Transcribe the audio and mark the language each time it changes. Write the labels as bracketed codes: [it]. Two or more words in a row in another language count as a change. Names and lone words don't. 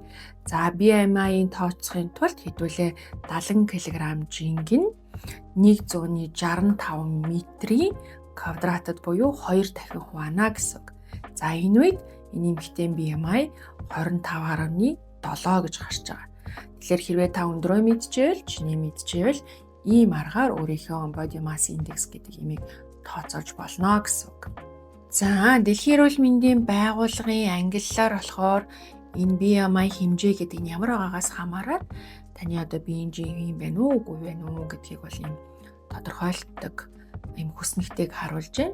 [mn] За BMI-ийн тооцохын тулд хэдүүлээ 70 кг жинг нь 165 метрийн квадратад буюу 2 дахин хуваана гэсэн үг. За энэ үед энэ эмэгтэй BMI 25.7 гэж гарч байгаа. Тэгэхээр хэрвээ та өндрөө мэдчихвэл, чиний мэдчихвэл ийм аргаар өөрийнхөө [en] body mass index [mn] гэдэг имийг тооцоолж болно гэсэн үг. За, дэлхийн эрүүл мэндийн байгууллагын ангиллаар болохоор энэ BMI хэмжээ гэдэг нь ямар байгаагаас хамаарат таны одоо биеийн жин юм байна уу, үгүй байна уу гэдгийг бол ийм тодорхойлдог ийм хүснэгтэйг харуулж байна.